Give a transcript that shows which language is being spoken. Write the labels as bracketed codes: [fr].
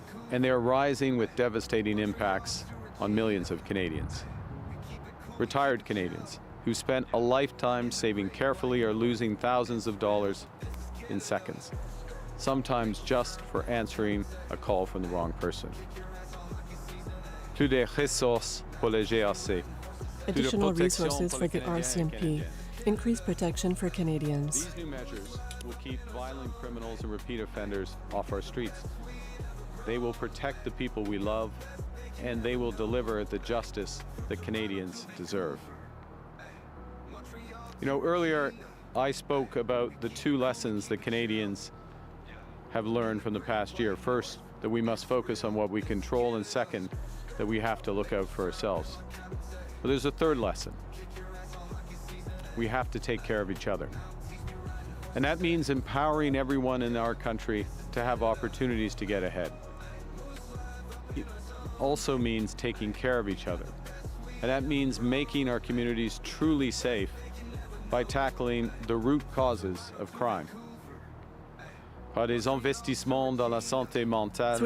[en] and they are rising with devastating impacts on millions of Canadians. Retired Canadians who spent a lifetime saving carefully are losing thousands of dollars in seconds, sometimes just for answering a call from the wrong person. [fr] Plus de ressources pour les GRC. [en] Additional resources for the RCMP. Increased protection for Canadians. These new measures will keep violent criminals and repeat offenders off our streets. They will protect the people we love, and they will deliver the justice that Canadians deserve. You know, earlier I spoke about the two lessons that Canadians have learned from the past year. First, that we must focus on what we control, and second, that we have to look out for ourselves. But there's a third lesson. We have to take care of each other. And that means empowering everyone in our country to have opportunities to get ahead. It also means taking care of each other. And that means making our communities truly safe by tackling the root causes of crime. [fr] Par des investissements dans la santé mentale,